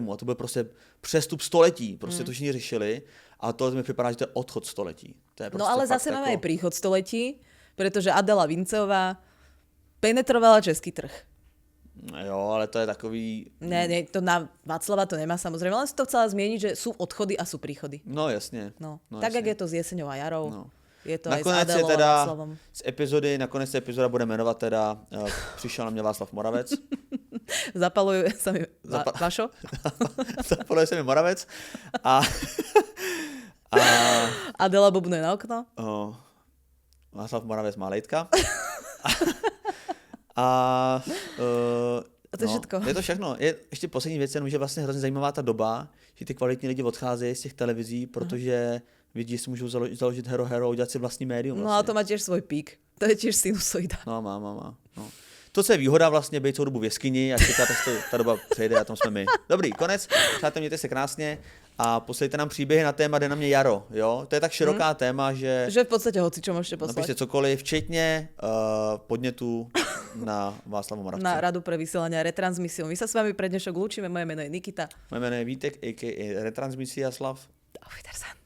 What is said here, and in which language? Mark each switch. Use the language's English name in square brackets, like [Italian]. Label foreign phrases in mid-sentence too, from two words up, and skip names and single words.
[Czech] A to byl prostě přestup století. Prostě to všichni řešili. A tohle mi připadá, že to je odchod století. To je prostě [Slovak] no ale zase máme aj príchod století, pretože Adela Vinceová penetrovala český trh. [Czech] No jo, ale to je takový... [Slovak] Ne, to na Václava to nemá samozrejme, ale som to chcela zmieniť, že sú odchody a sú príchody. No jasne. No tak, jak je to s jeseňou a jarou. No. Je to [Czech] nakonec [Slovak] aj s Adelou je teda a Václavom. [Czech] nakonec se epizoda bude jmenovat teda Přišel na mě Václav Moravec. [Slovak] Zapaluje sa mi Vašo. [Czech] Zapaluje se mi Moravec. A Adela bubnuje na okno. Václav Moravec má lejtka. [Slovak] A to je všetko. [Czech] Je to všechno. Ještě poslední věc, jenom, že vlastně hrozně zajímavá ta doba, že ty kvalitní lidi odcházejí z těch televizí, protože vidí, že si můžou založit Hero a udělat si vlastní médium. Vlastně. [Slovak] No a to má tiež svoj pík. To je tiež sinusoida. No, má. No. [Czech] To, co je výhoda vlastně, být celou dobu v jeskyni a čekat, až ta doba přejde a tam jsme my. Dobrý, konec. Přátelé, mějte se krásně a poslejte nám příběhy na téma Jde na mě jaro. Jo? To je tak široká téma, že... [Slovak] Že v podstate hoci čo môžete poslať. [Czech] Napíšte cokoliv, včetně podnětu na Václavu Moravci. [Slovak] Na Radu pre vysielanie a retransmisiu. My sa s vami pre dnešok lúčime. Moje meno je Nikita. Moje meno je Vítek, a.k.a. Retransmisia Slav. [German] Auf Wiedersehen.